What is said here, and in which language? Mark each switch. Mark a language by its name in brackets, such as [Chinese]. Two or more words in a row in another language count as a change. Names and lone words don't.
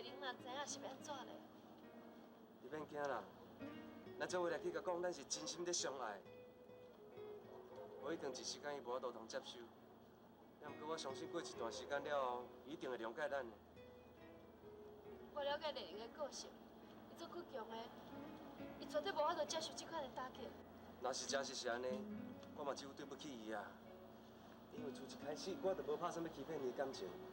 [Min Nan Chinese] 人知影是要安怎嘞？你免惊啦，咱做伙来去甲讲，咱是真心在相爱。我一定一时间伊无法度通接受，也毋过我相信过一段时间了后，伊一定会谅解咱的。我了解丽玲的个性，伊做倔强的，伊绝对无法度接受这款的打击。若是真是安尼，我嘛只有对不起伊啊。因为从一开始我就无打算要欺骗伊的感情。